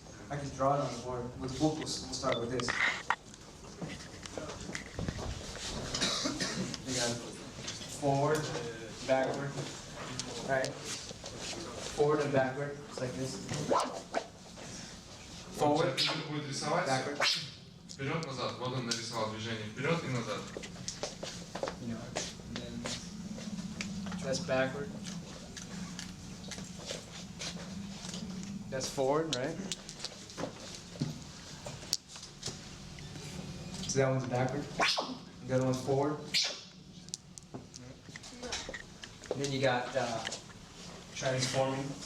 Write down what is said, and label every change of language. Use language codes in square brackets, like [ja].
[en] I can draw it on the board. With the book, we'll start with this. You got forward, backward, right? Forward and backward, it's like this. Forward, [ru] Сейчас будет рисовать [en] backward. [ru] вперед-назад. Вот он нарисовал движение вперед и назад. [en] You know, and then that's backward. That's forward, right? So that one's backward. The other one's forward. And then you got transforming.